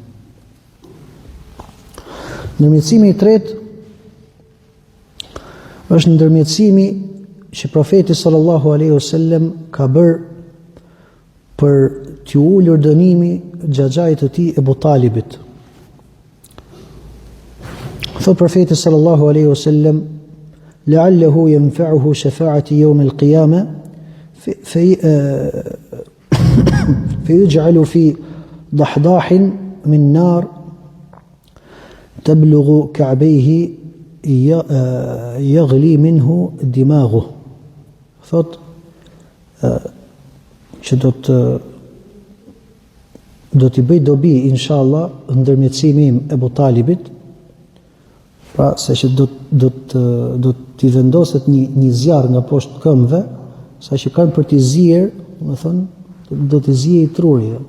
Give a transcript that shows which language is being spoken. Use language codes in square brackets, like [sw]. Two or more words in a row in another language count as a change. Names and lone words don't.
[sq] Ndërmjetësimi i tretë është ndërmjetësimi që profeti [ar] صلى الله عليه وسلم [sq] ka bërë për t'u ulur dënimi xhaxhait të tij Ebu Talibit. Thot profeti [ar] صلى الله عليه وسلم: "لعله تنفعه شفاعتي يوم القيامة فيجعل في ضحضاح من نار تبلغ كعبيه يغلي منه دماغه." [sq] Thot që do t'i bëj dobi inshallah ndërmjetësimi im Ebu Talibit, pra se që do t'i vendoset një zjarr nga poshtë këmbëve, sa që kanë për t'i zier, do thonë, do t'i zijej truri.